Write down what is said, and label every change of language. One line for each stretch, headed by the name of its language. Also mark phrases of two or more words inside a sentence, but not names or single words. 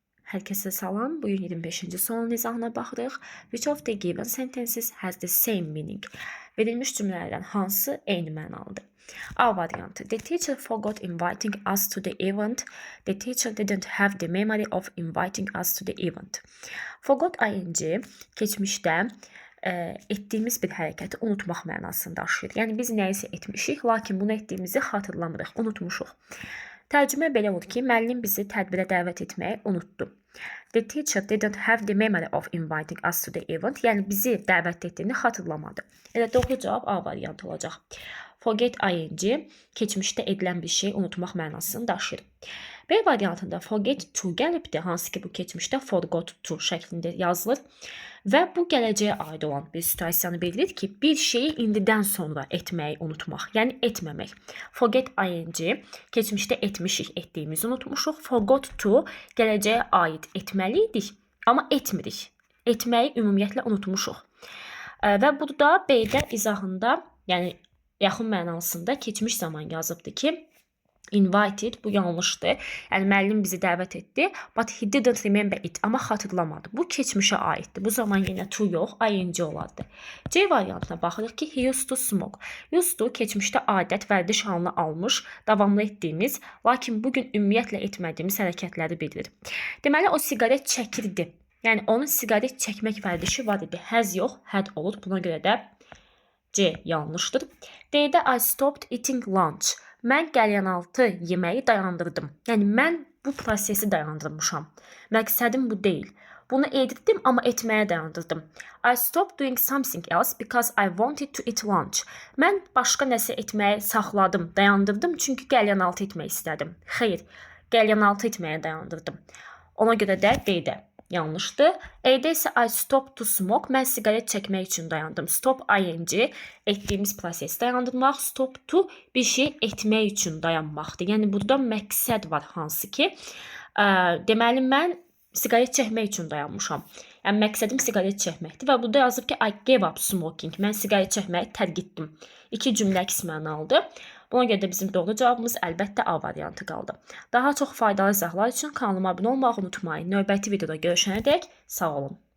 Azerbaijani: Hər kəsə salam. Bu gün 25-ci sualın izahına baxırıq.
English: Which of the given sentences has the same meaning?
Azerbaijani: Verilmiş cümlələrdən hansı eyni mənalıdır? A variantı.
English: The teacher forgot inviting us to the event. The teacher didn't have the memory of inviting us to the event. Forgot ing
Azerbaijani: keçmişdə etdiyimiz bir hərəkəti unutmaq mənasını daşıyır. Yəni biz nəyisə etmişik, lakin bunu etdiyimizi xatırlamırıq, unutmuşuq. Tərcümə belə olur ki, müəllim bizi tədbirə dəvət etməyi unutdu.
English: The teacher didn't have the memory of inviting us to the event.
Azerbaijani: Yəni bizi dəvət etdiyini xatırlamadı. Elə doğru cavab A variantı olacaq.
English: Forget ing
Azerbaijani: keçmişdə edilən bir şey unutmaq mənasını daşıyır. B variantında
English: forget to
Azerbaijani: gəlibdir, hansı ki bu keçmişdə
English: forgot to
Azerbaijani: şəklində yazılır və bu gələcəyə aid olan bir situasiyanı bildirir ki, bir şeyi indidən sonra etməyi unutmaq, yəni etməmək.
English: Forget ing
Azerbaijani: keçmişdə etmişik, etdiyimizi unutmuşuq.
English: Forgot to
Azerbaijani: gələcəyə aid etməliydik, amma etmirik. Etməyi ümumiyyətlə unutmuşuq. Və burada B-də izahında, yəni yaxın mənasında keçmiş zaman yazıbdır ki, invited, bu yanlışdır. Yəni müəllim bizi dəvət etdi,
English: but he didn't remember it,
Azerbaijani: amma xatırlamadı. Bu keçmişə aiddir. Bu zaman yenə to yox, ing olardı. C variantına baxırıq ki,
English: he used to smoke. Used to
Azerbaijani: keçmişdə adət, vərdiş halını almış, davamlı etdiyimiz, lakin bugün ümumiyyətlə etmədiyimiz hərəkətləri bildirir. Deməli o siqaret çəkirdi. Yəni onun siqaret çəkmək vərdişi var idi. Has yox, had olur. Buna görə də C yanlışdır.
English: D-də I stopped eating lunch.
Azerbaijani: Mən qəlyanaltı yeməyi dayandırdım. Yəni mən bu prosesi dayandırmışam. Məqsədim bu deyil. Bunu edirdim, amma etməyə dayandırdım.
English: I stopped doing something else because I wanted to eat lunch.
Azerbaijani: Mən başqa nəsə etməyi saxladım, dayandırdım çünki qəlyanaltı etmək istədim. Xeyr, qəlyanaltı etməyə dayandırdım. Ona görə də D-də yanlışdır. E-də isə
English: I stopped to smoke.
Azerbaijani: Mən siqaret çəkmək üçün dayandım.
English: Stop ing
Azerbaijani: etdiyimiz prosesi dayandırmaq.
English: Stop to
Azerbaijani: bir şey etmək üçün dayanmaqdır. Yəni burada məqsəd var hansı ki, deməli mən siqaret çəkmək üçün dayanmışam. Yəni məqsədim siqaret çəkməkdir və burada yazıb ki
English: I gave up smoking.
Azerbaijani: Mən siqaret çəkməyi tərk etdim. İki cümlə əks mənalıdır. Buna görə də bizim doğru cavabımız əlbəttə A variantı qaldı. Daha çox faydalı izahlar üçün kanalıma abunə olmağı unutmayın. Növbəti videoda görüşənədək sağ olun.